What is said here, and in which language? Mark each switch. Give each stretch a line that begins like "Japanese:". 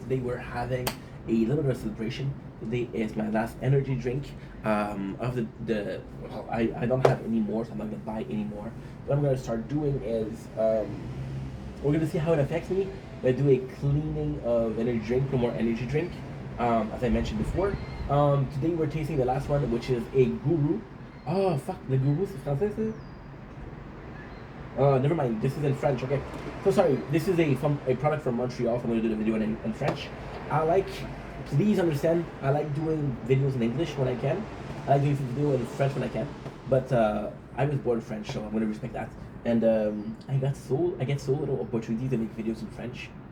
English: Today we're having a little bit of celebration. Today is my last energy drink of the well, I don't have any more, so I'm not gonna buy any more. What I'm gonna start doing is we're gonna see how it affects me. I'm gonna do a cleaning of energy drink, no more energy drink. As I mentioned before. Today we're tasting the last one, which is a Guru. Oh fuck, the Guru,
French: c'est français ça?
English: Never mind. This is in French. Okay. So sorry. This is a product from Montreal. So I'm gonna do the video in French. I like. Please understand. I like doing videos in English when I can. I like doing video in French when I can. But I was born French, so I'm gonna respect that. And I get so little opportunity to make videos in French.